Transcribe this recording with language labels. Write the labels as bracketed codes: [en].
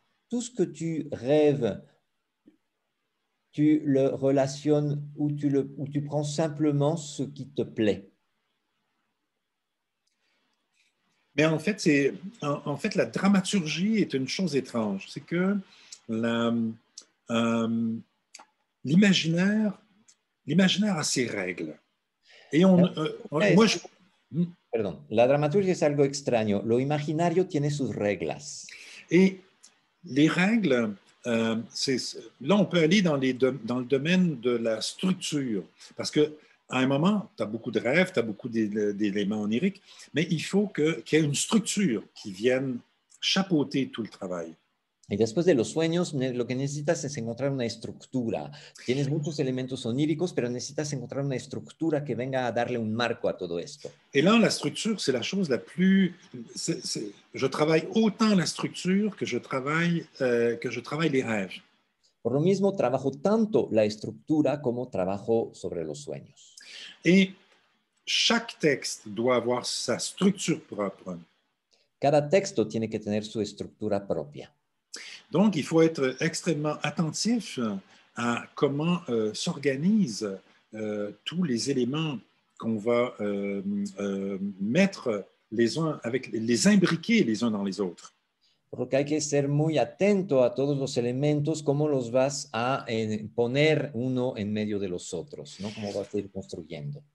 [fr] Tout ce que tu rêves, tu le relationnes ou tu prends simplement ce qui te plaît? Mais en fait, la dramaturgie est une chose étrange. C'est que euh, l'imaginaire a ses règles. Et moi, [es] Perdón, la dramaturgia es algo extraño. Lo imaginario tiene sus reglas. [fr] Et les règles, là, on peut aller dans le domaine de la structure. Parce que à un moment, tu as beaucoup de rêves, tu as beaucoup d'éléments oniriques, mais il faut qu'il y ait une structure qui vienne chapeauter tout le travail. [es] Y después de los sueños, lo que necesitas es encontrar una estructura. Tienes muchos elementos oníricos, pero necesitas encontrar una estructura que venga a darle un marco a todo esto. [fr] Et là, la structure, c'est la chose la plus... Je travaille autant la structure que je travaille les rêves. [es] Por lo mismo, trabajo tanto la estructura como trabajo sobre los sueños. [fr] Et chaque texte doit avoir sa structure propre. [es] Cada texto tiene que tener su estructura propia. [fr] Donc, il faut être extrêmement attentif à comment s'organisent tous les éléments qu'on va mettre les imbriquer les uns dans les autres. [es] Por lo que hay que ser muy atento a todos los elementos, cómo los vas a poner uno en medio de los otros, ¿no? Cómo vas a ir construyendo.